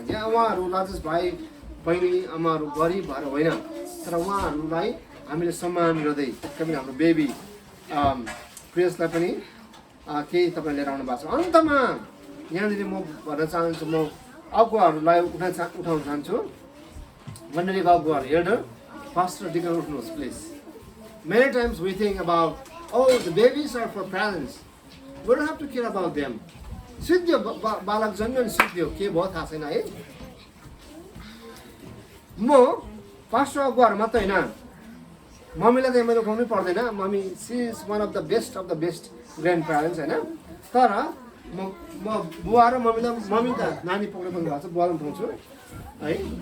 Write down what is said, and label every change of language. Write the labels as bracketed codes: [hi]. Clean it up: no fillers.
[ne] यहाँ उहाँहरू राजेश भाइ बहिनी आमाहरू गरिब भएर होइन, तर उहाँहरूलाई हामीले सम्मान गर्दै कहिले हाम्रो बेबी प्रियसलाई पनि केही तपाईँ लिएर आउनु भएको छ। अन्तमा यहाँनिर म भन्न चाहन्छु, म अगुवाहरूलाई उठाउन चाहन्छु। मण्डलीको अगुवाहरू, एल्डर, पास्टर, डिकन उठ्नुहोस् please. [en] Many times we think about, oh, the babies are for parents. We don't have to care about them. [ne] सिद्धियो बालक जन्मियो नि सिद्धियो, के भयो थाहा छैन है। म पास्टर अगुवाहरू मात्रै होइन, मम्मीलाई त मैले उठाउनै पर्दैन। [en] Mummy she is one of the best grandparents होइन। [ne] तर म बुवा र मम्मी त नानी पक्रेर पनि भएको छ, बुवालाई उठाउँछु है।